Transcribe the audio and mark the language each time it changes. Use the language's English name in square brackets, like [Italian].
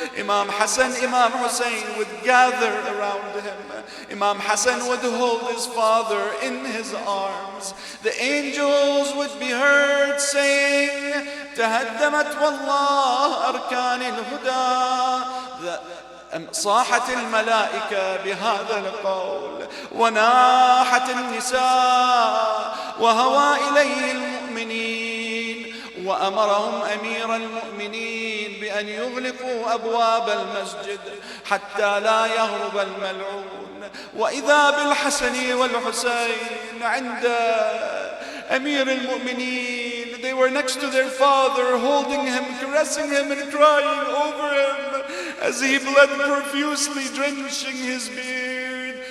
[English] Imam Hassan, Imam Hussein would gather around him. Imam Hassan would hold his father in his arms. The angels would be heard saying, [Arabic] تهدمت والله أركان الهدى. صاحت الملائكة بهذا القول وناحت النساء وهوى إليه المؤمنين وأمرهم أمير المؤمنين بأن يغلقوا أبواب المسجد حتى لا يهرب الملعون. وإذا بالحسن والحسين عند أمير المؤمنين. [English] They were next to their father, holding him, caressing him and crying over him as he bled profusely, drenching his beard.